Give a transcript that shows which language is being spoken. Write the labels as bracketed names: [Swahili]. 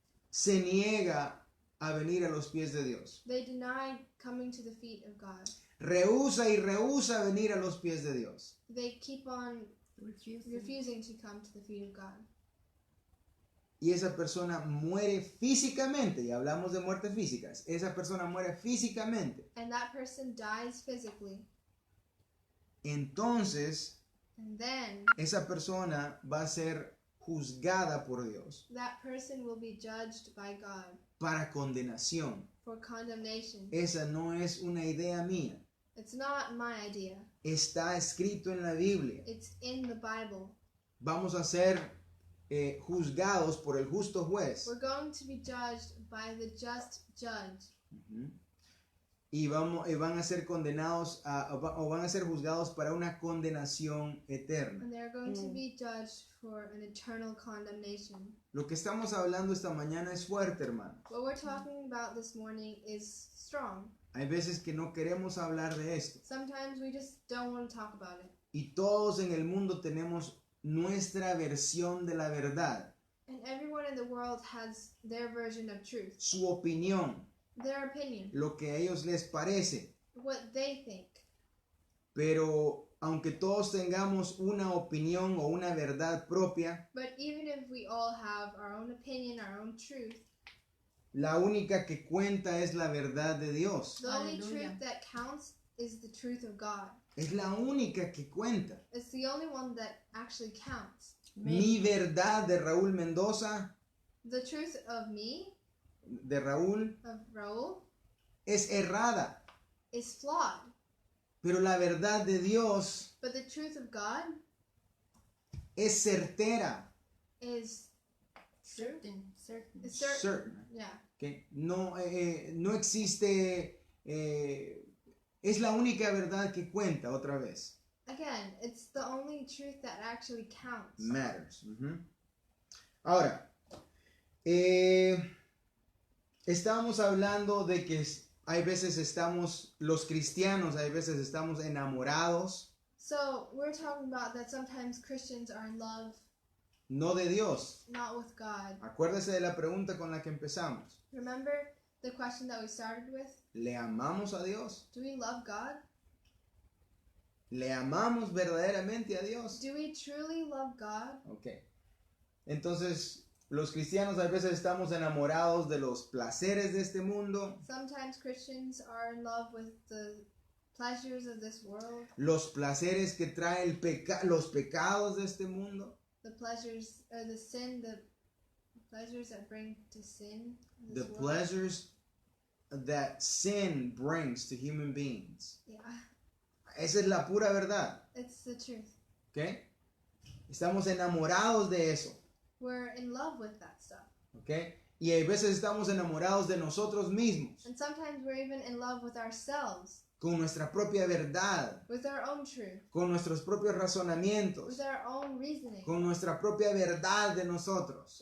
[Spanish] se niega a venir a los pies de Dios. [English] they deny coming to the feet of God. [Spanish] Rehúsa y rehúsa venir a los pies de Dios. [English] They keep on Refusing. refusing to come to the feet of God. [Spanish] Y esa persona muere físicamente, y hablamos de muertes físicas, esa persona muere físicamente. [English] And that person dies physically. [Spanish] Entonces, [English] And then [Spanish] esa persona va a ser juzgada por Dios [English] that person will be judged by God [Spanish] para condenación. [English] for condemnation. [Spanish] Esa no es una idea mía. [English] It's not my idea. [Spanish] Está escrito en la Biblia. [English] It's in the Bible. [Spanish] Vamos a ser juzgados por el justo juez. [English] We're going to be judged by the just judge. Ujú. [Spanish] Y van a ser condenados o van a ser juzgados para una condenación eterna. [English] And they're going to be judged for an eternal condemnation. [Spanish] Lo que estamos hablando esta mañana es fuerte, hermano. [English] What we're talking about this morning is strong. [Spanish] Hay veces que no queremos hablar de esto. [English] Sometimes we just don't want to talk about it. [Spanish] Y todos en el mundo tenemos nuestra versión de la verdad, [English] And everyone in the world has their version of truth, [Spanish] su opinión, [English] their opinion, [Spanish] lo que a ellos les parece. [English] what they think. [Spanish] Pero aunque todos tengamos una opinión o una verdad propia, [English] But even if we all have our own opinion, our own truth, [Spanish] la única que cuenta es la verdad de Dios. [English] the only Hallelujah. truth that counts is the truth of God. [Spanish] Es la única que cuenta. [English] It's the only one that actually counts. [Spanish] Mi verdad de Raúl Mendoza, [English] The truth of me, [Spanish] de Raúl, [English] of Raul, [Spanish] es errada. [English] is flawed. [Spanish] Pero la verdad de Dios [English] But the truth of God [Spanish] es certera. [English] is Certain. is certain. Certain. Yeah. [Spanish] Que no, no existe, es la única verdad que cuenta otra vez. [English] Again, it's the only truth that actually counts. Matters. Ujú. [Spanish] Ahora, estábamos hablando de que hay veces los cristianos, hay veces estamos enamorados, [English] So we're talking about that sometimes Christians are in love, [Spanish] no de Dios. [English] not with God. [Spanish] Acuérdese de la pregunta con la que empezamos. [English] Remember the question that we started with? [Spanish] ¿Le amamos a Dios? [English] Do we love God? [Spanish] ¿Le amamos verdaderamente a Dios? [English] Do we truly love God? Ok. [Spanish] Entonces, los cristianos a veces estamos enamorados de los placeres de este mundo, [English] Sometimes Christians are in love with the pleasures of this world, [Spanish] los placeres que trae los pecados de este mundo, [English] the pleasures or the pleasures that bring to sin. in the this world. pleasures that sin brings to human beings. Yeah, [Spanish] Esa es la pura verdad, [English] it's the truth. [Spanish] ¿ok? Estamos enamorados de eso, [English] We're in love with that stuff. ¿ok? [Spanish] Y a veces estamos enamorados de nosotros mismos, [English] And sometimes we're even in love with ourselves, [Spanish] con nuestra propia verdad, [English] with our own truth, [Spanish] con nuestros propios razonamientos, [English] with our own reasoning, [Spanish] con nuestra propia verdad de nosotros,